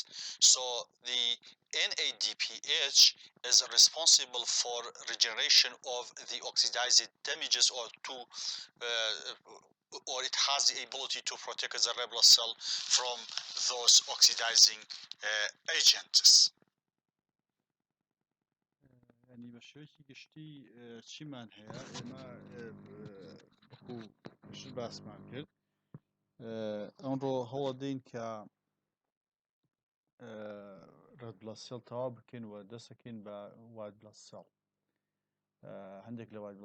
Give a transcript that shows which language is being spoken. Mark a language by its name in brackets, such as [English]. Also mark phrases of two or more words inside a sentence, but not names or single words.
[English] So the NADPH is responsible for regeneration of the oxidized damages or it has the ability to protect the red blood cell from those oxidizing agents. [Central Kurdish] يعني بەشێوەیەکی گشتی چیمان هەیە ئێمە شت باسمان کرد ئەمڕۆ هەوڵەدەین کە [English] red blood cell [Central Kurdish] تەواو بکەین و دەسەکەین بە [English] white blood cell [Central Kurdish] هەندێک لە [English] white blood